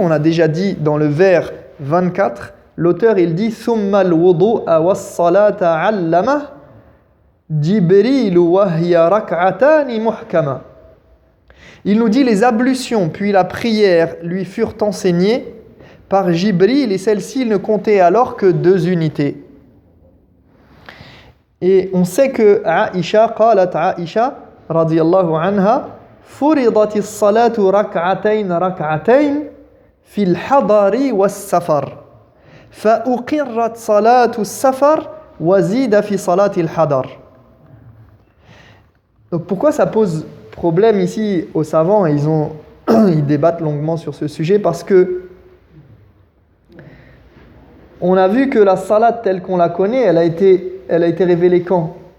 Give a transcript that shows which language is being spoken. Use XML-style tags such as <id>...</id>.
<fr>On a déjà dit dans le vers 24, l'auteur il dit</fr> <ar>ثم الوضوء والصلاة علمه جبريل وهي ركعتان محكمة.</ar> <fr>Il nous dit les ablutions puis la prière lui furent enseignées par Jibril et celles-ci ne comptaient alors que 2 unités. Et on sait que Aisha,</fr> <ar>قالت Aisha radiyallahu anha, فرضت الصلاة ركعتين في الحضر والسفر فأقرت صلاة السفر وزيد في صلاة الحضر.</ar> <fr>Donc pourquoi ça pose problème ici aux savants, et ils débattent longuement sur ce sujet, parce que on a vu que la salat telle qu'on la connaît, elle a été révélée quand?</fr>